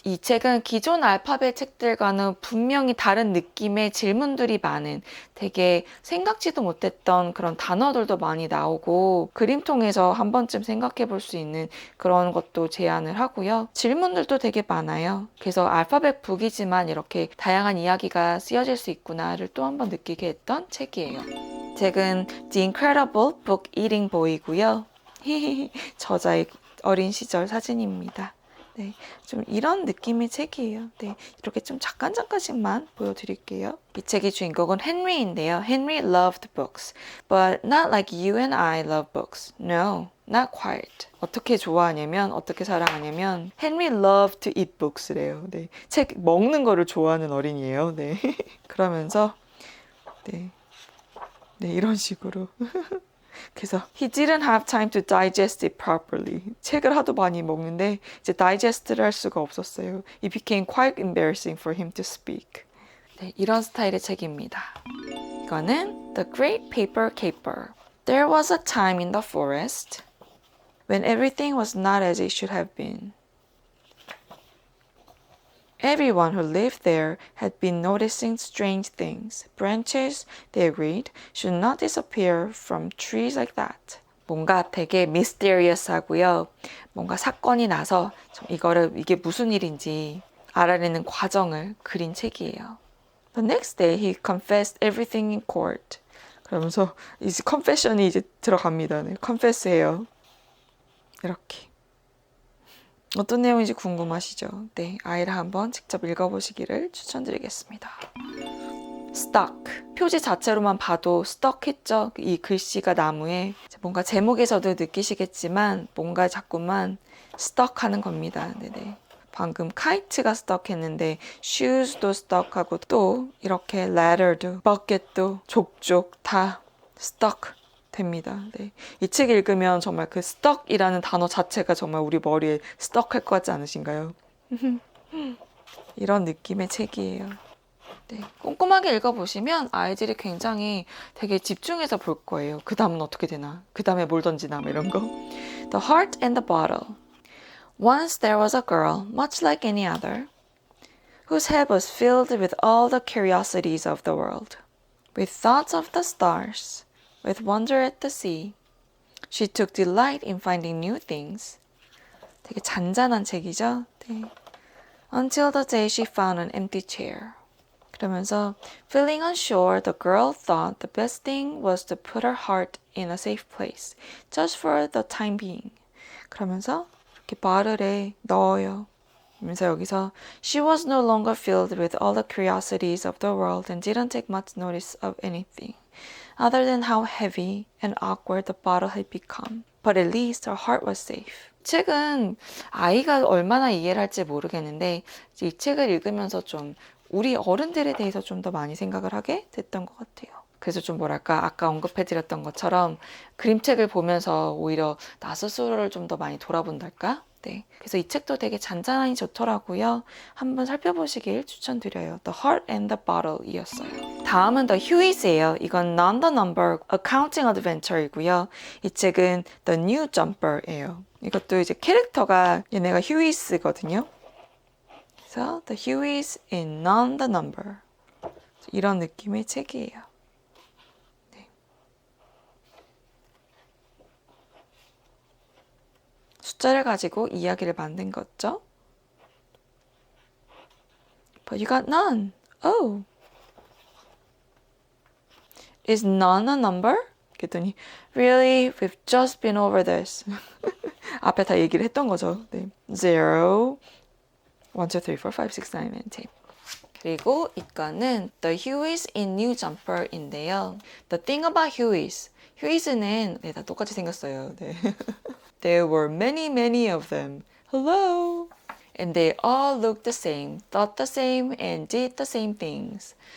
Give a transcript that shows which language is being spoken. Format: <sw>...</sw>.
<ko>이 책은 기존 알파벳 책들과는 분명히 다른 느낌의 질문들이 많은 되게 생각지도 못했던 그런 단어들도 많이 나오고 그림 통해서 한 번쯤 생각해 볼 수 있는 그런 것도 제안을 하고요. 질문들도 되게 많아요. 그래서 알파벳 북이지만 이렇게 다양한 이야기가 쓰여질 수 있구나를 또 한 번 느끼게 했던 책이에요. 책은 The Incredible Book Eating Boy고요. 저자의 어린 시절 사진입니다. 네, 좀 이런 느낌의 책이에요. 네, 이렇게 좀 잠깐씩만 보여드릴게요. 이 책의 주인공은 헨리인데요.</ko> <en>Henry loved books, but not like you and I love books. No, not quite.</en> <ko>어떻게 좋아하냐면, 어떻게 사랑하냐면,</ko> <en>Henry loved to eat books</en> <ko>래요. 네, 책 먹는 거를 좋아하는 어린이에요. 네, 그러면서 네, 이런 식으로.</ko> <en>그래서 he didn't have time to digest it properly.</en> <ko>책을 하도 많이 먹는데 이제 다이제스트를 할 수가 없었어요.</ko> <en>It became quite embarrassing for him to speak.</en> <ko>네, 이런 스타일의 책입니다.</ko> <en>이거는 The Great Paper Caper. There was a time in the forest when everything was not as it should have been. Everyone who lived there had been noticing strange things. Branches, they agreed, should not disappear from trees like that.</en> <ko>뭔가 되게 mysterious 하고요. 뭔가 사건이 나서 이게 무슨 일인지 알아내는 과정을 그린 책이에요.</ko> <en>The next day he confessed everything in court.</en> <ko>그러면서 이제 confession이 이제 들어갑니다. 네, confess해요. 이렇게. 어떤 내용인지 궁금하시죠? 네, 아이를 한번 직접 읽어보시기를 추천드리겠습니다.</ko> <en>Stuck.</en> <ko>표지 자체로만 봐도 stuck 했죠? 이 글씨가 나무에 뭔가 제목에서도 느끼시겠지만 뭔가 자꾸만 stuck 하는 겁니다. 네네. 방금 kite가 stuck 했는데 shoes도 stuck 하고 또 이렇게 ladder도 bucket도 족족 다 stuck 됩니다. 네. 이 책 읽으면 정말 그 stuck이라는 단어 자체가 정말 우리 머리에 stuck 할 것 같지 않으신가요? 이런 느낌의 책이에요. 네. 꼼꼼하게 읽어보시면 아이들이 굉장히 되게 집중해서 볼 거예요. 그 다음은 어떻게 되나? 그 다음에 뭘 던지나? 뭐 이런 거.</ko> <en>The Heart and the Bottle. Once there was a girl, much like any other, whose head was filled with all the curiosities of the world, with thoughts of the stars, with wonder at the sea. She took delight in finding new things.</en> <ko>되게 잔잔한 책이죠? 네.</ko> <en>Until the day she found an empty chair. 그러면서 feeling unsure, the girl thought the best thing was to put her heart in a safe place, just for the time being.</en> <ko>그러면서 이렇게 바를에 넣어요. 그러면서 여기서</ko> <en>she was no longer filled with all the curiosities of the world and didn't take much notice of anything, other than how heavy and awkward the bottle had become. But at least her heart was safe.</en> <ko>책은 아이가 얼마나 이해를 할지 모르겠는데 이 책을 읽으면서 좀 우리 어른들에 대해서 좀 더 많이 생각을 하게 됐던 것 같아요. 그래서 좀 뭐랄까 아까 언급해드렸던 것처럼 그림책을 보면서 오히려 나 스스로를 좀 더 많이 돌아본달까? 네. 그래서 이 책도 되게 잔잔하니 좋더라고요. 한번 살펴보시길 추천드려요. The Heart and the Bottle 이었어요. 다음은 The Hueys예요. 이건 Non the Number Accounting Adventure이고요. 이 책은 The New Jumper예요. 이것도 이제 캐릭터가 얘네가 휴이스거든요. 그래서 The Hueys in Non the Number. 이런 느낌의 책이에요. 네. 숫자를 가지고 이야기를 만든 거죠.</ko> <en>But you got none. Oh. Is none a number? 그랬더니 Really? We've just been over this.</en> <ko>앞에 다 얘기를 했던 거죠. 네. 0, 1, 2, 3, 4, 5, 6, 7, 8, 10. 그리고 이거는 The Hueys in New Jumper인데요.</ko> <en>The thing about Hueys.</en> <ko>Hueys는 네, 다 똑같이 생겼어요.</ko> <en>네. There were many of them. Hello. And they all looked the same, thought the same, and did the same things.</en>